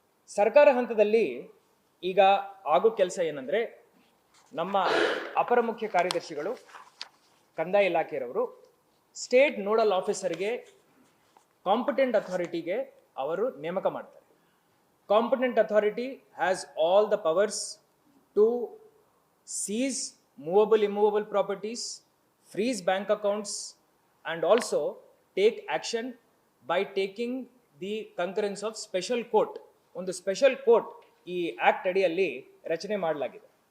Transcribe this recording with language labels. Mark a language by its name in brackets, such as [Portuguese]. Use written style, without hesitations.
[Kannada] ಸರ್ಕಾರ ಹಂತದಲ್ಲಿ ಈಗ ಆಗೋ ಕೆಲಸ ಏನಂದರೆ ನಮ್ಮ ಅಪರ ಮುಖ್ಯ ಕಾರ್ಯದರ್ಶಿಗಳು ಕಂದಾಯ ಇಲಾಖೆಯವರು ಸ್ಟೇಟ್ ನೋಡಲ್ ಆಫೀಸರ್ಗೆ ಕಾಂಪಿಟೆಂಟ್ ಅಥಾರಿಟಿಗೆ ಅವರು ನೇಮಕ ಮಾಡ್ತಾರೆ. [English] Competent authority has all the powers to seize movable, immovable properties, freeze bank accounts, and also take action by taking the concurrence of special court. [Kannada] ಒಂದು ಸ್ಪೆಷಲ್ ಕೋರ್ಟ್ ಈ ಆಕ್ಟ್ ಅಡಿಯಲ್ಲಿ ರಚನೆ ಮಾಡಲಾಗಿದೆ.